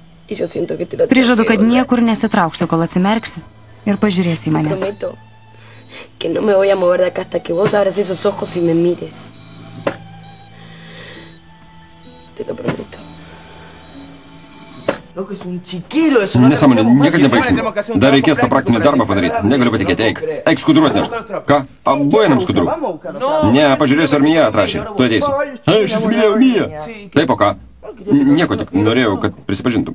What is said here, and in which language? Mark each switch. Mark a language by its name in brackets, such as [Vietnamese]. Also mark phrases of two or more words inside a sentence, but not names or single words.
[Lithuanian] Prižadu, kad niekur nesitrauksiu, kol atsimerksi ir pažiūrėsi į mane. [Spanish] Que no me voy a mover de acá hasta que vos abras esos ojos y me mires. Te lo prometo. [Lithuanian] Nesąmonė, niekad nebaigsim. Dar reikės tą praktinį darbą padaryti. Negaliu patikėti, eik. Eik skudurų atnešt. Ką? Abu einam skudurų. Ne, pažiūrėsiu, ar Mija atrašė. Tu ateisiu. Aš įsimylėjau Miją. Taip, o ką? Nieko, tik norėjau, kad prisipažintum.